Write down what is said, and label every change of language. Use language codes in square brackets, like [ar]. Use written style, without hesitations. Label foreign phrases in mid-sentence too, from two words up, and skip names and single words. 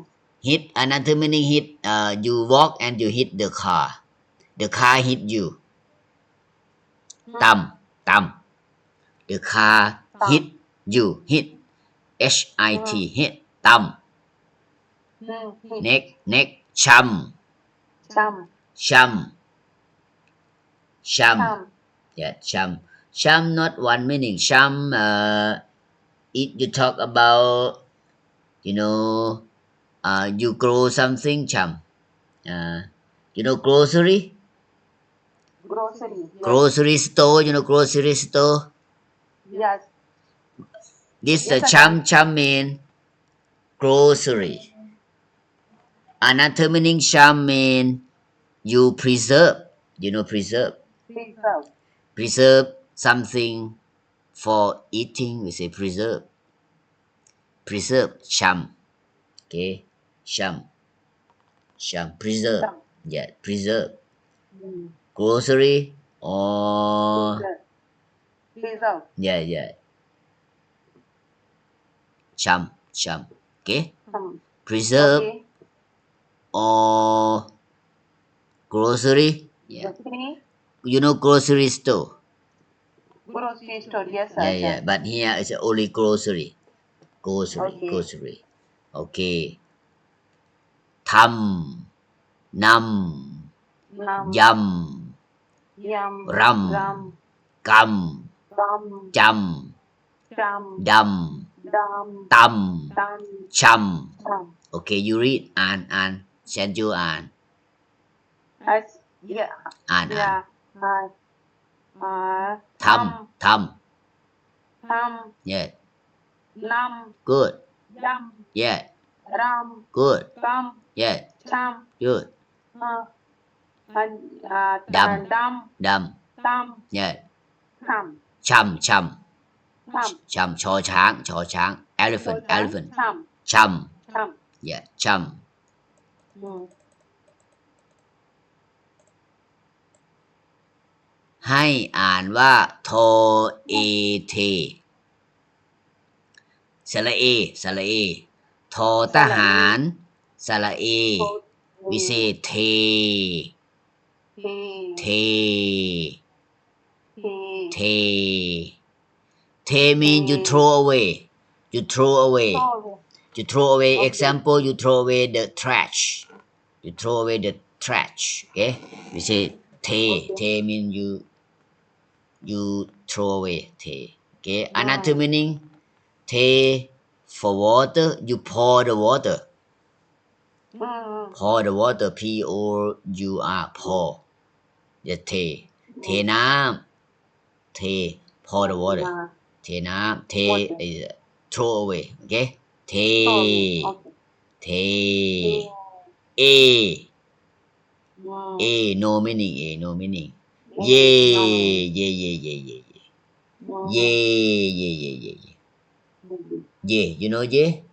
[en] hit another meaning hit you walk and you hit the car hit you thumb thumb the car hit Thumb. you hit Mm. hit thumb Hit. next chum Chum. chum Chum. yeah chum cham not one meaning cham if you talk about you know you grow something cham you know grocery Grocery. Yes. grocery store you know grocery store Yes. this Yes, cham mean grocery another meaning cham mean you preserve you know preserve Preserve. something for eating we say preserve cham okay cham preserve Cham. yeah preserve Mm. grocery or Preserve. yeah cham okay preserve Okay. or grocery yeah Grocery. you know grocery store Grocery store. Yes, yeah but here it's only grocery Okay. grocery okay ทำนำ Nam. [th] ย Yum. ำ ร Ram. ำ ก Ram. ำ จ Jam. ำ ด Dam. ำ ต Tam. ำ ช Cham. ำ [en] okay you read [th] อ่านฉันอยู่อ่าน [en] As. Yeah. [th] อ่าน [en] Yeah. [th] Tham. Tam. [en] yeah [th] Nam. [en] good [th] Yum. [en] yeah [th] Ram. [en] good [th] Tam. [en] yeah [th] Cham. [en] good [th] Dam. Dam. Tam. [en] yeah [th] Cham. ชำ Cham. ชอช้าง elephant Cham. ชำ Cham. [en] yeah [th] ชำ ให้อ่านว่าโทเอเทสระเอทอทหารสระเอ [en] we say เท mean you throw away example you throw away the trash okay we say เท mean you throw away เท okay another meaning เท for water you pour the water P O U R pour [th] อย่าเทน้ำเท [en] pour the water [th] เทน้ำเท [en] throw away okay เท A no meaning yeah you know yeah